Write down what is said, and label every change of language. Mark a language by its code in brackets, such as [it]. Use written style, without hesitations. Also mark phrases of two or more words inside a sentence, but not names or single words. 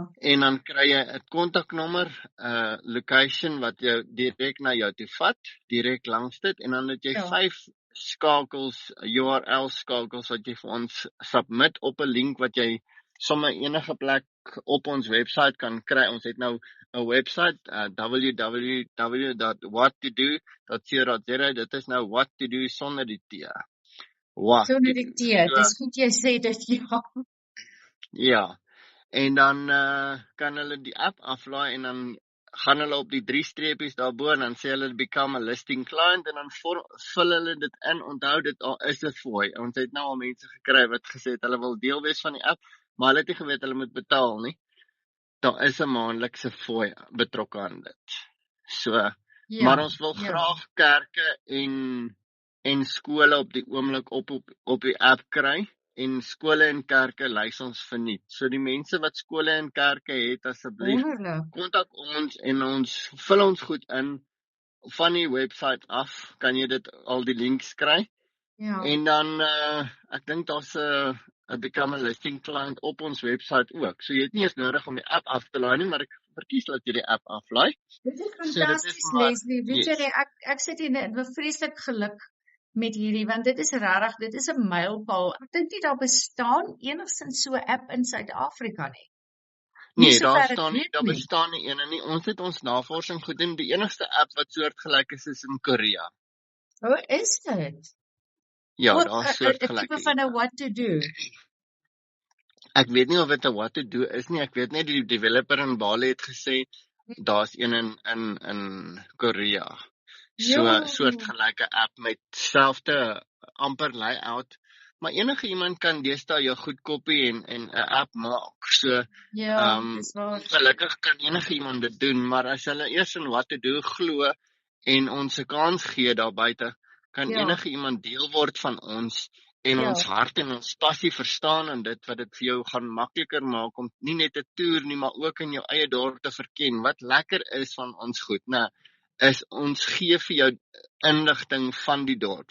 [af] En dan kry jy 'n kontaknommer, location wat jou direk na jou toe vat, direk langs dit en dan het jy 5 skakels, URL skakels wat jy vir ons submit op 'n link wat jy sommer enige plek op ons webwerf kan kry. Ons het nou 'n webwerf, www.whattodo.co.za. Dit is nou what to do sonder die T. Sonder die T. Dis goed jy sê dit, ja. Ja. En dan kan hulle die app aflaai en dan gaan hulle op die 3 streepies daarbo en dan sê hulle [en] become a listing client [af] en dan vul hulle dit in. Onthou dit al is 'n fooi. Ons het nou al mense gekry wat gesê het hulle wil deel wees van die app, maar hulle het nie geweet hulle moet betaal nie. Daar is 'n maandelikse fooi betrokke aan dit. So, maar ons wil graag kerke en skole op die oomblik op die app kry. En skole en kerke lys ons verniet. So die mense wat skole en kerke het, asseblief kontak ons en ons vul ons goed in van die webwerf af, kan jy dit al die links kry. Ja. En dan ek dink daar's 'n [en] become a listing client [af] op ons webwerf ook. So jy het nie eens nodig om die app af te laai nie, maar ek verkies dat jy die app aflaai. Dit is fantasties, Leslie. Weet jy, ek sit hier in 'n vreeslik geluk met hierdie, want dit is regtig, dit is 'n mylpaal. Ek dink nie daar bestaan enigstens so 'n app in Suid-Afrika nie. Nee, daar bestaan nie een nie. Ons het ons navorsing gedoen. Die enigste app wat soortgelyk is in Korea. Is dit? Ja, daar is soortgelyk. 'n tipe van 'n what to do. Ek weet nie of dit 'n what to do is nie. Ek weet net die developer in Bali het gesê daar's een in Korea. So 'n soortgelyke app met selfde amper layout, maar enige iemand kan deesdae jou goed kopie en 'n app maak. So dis waar. Gelukkig kan enige iemand dit doen, maar as hulle eers in what to do glo en ons 'n kans gee daar buite, kan enige iemand deel word van ons en ons hart en ons passie verstaan en dit wat dit vir jou gaan makliker maak om nie net te toer nie, maar ook in jou eie dorp te verken. Wat lekker is van ons goed, is ons gee vir jou inligting van die dorp.